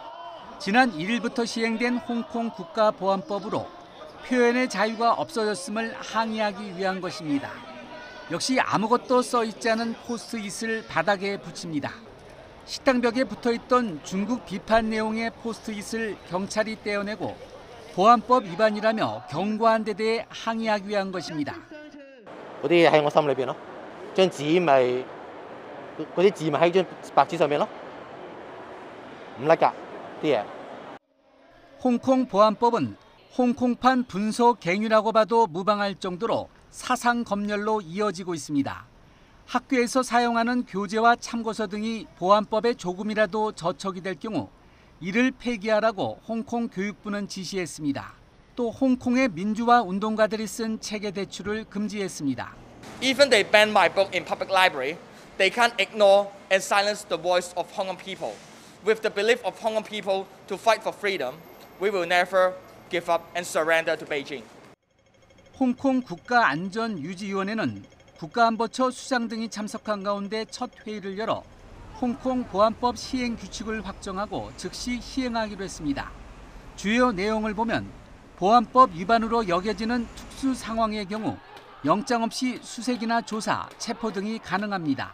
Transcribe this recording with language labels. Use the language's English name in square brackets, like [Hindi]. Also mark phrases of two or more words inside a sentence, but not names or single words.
[Korean] 지난 1일부터 시행된 홍콩 국가보안법으로 표현의 자유가 없어졌음을 항의하기 위한 것입니다. 역시 아무것도 써있지 않은 포스트잇을 바닥에 붙입니다. 식당벽에 붙어있던 중국 비판 내용의 포스트잇을 경찰이 떼어내고 보안법 위반이라며 경고한 데 대해 항의하기 위한 것입니다. [Cantonese] 嗰啲喺我心裏邊咯，張紙咪嗰啲字咪喺張白紙上面咯，唔甩㗎啲嘢。 [Korean] 홍콩 보안법은 홍콩판 분서갱유라고 봐도 무방할 정도로 사상 검열로 이어지고 있습니다. 학교에서 사용하는 교재와 참고서 등이 보안법에 조금이라도 저촉이 될 경우 이를 폐기하라고 홍콩 교육부는 지시했습니다. 또 홍콩의 민주화 운동가들이 쓴 책의 대출을 금지했습니다. [English] Even they ban my book in public library, they can't ignore and silence the voice of Hong Kong people. With the belief of Hong Kong people to fight for freedom, we will never give up and surrender to Beijing. [Korean] 홍콩 국가안전유지위원회는 국가안보처 수장 등이 참석한 가운데 첫 회의를 열어 홍콩 보안법 시행 규칙을 확정하고 즉시 시행하기로 했습니다. 주요 내용을 보면 보안법 위반으로 여겨지는 특수 상황의 경우 영장 없이 수색이나 조사, 체포 등이 가능합니다.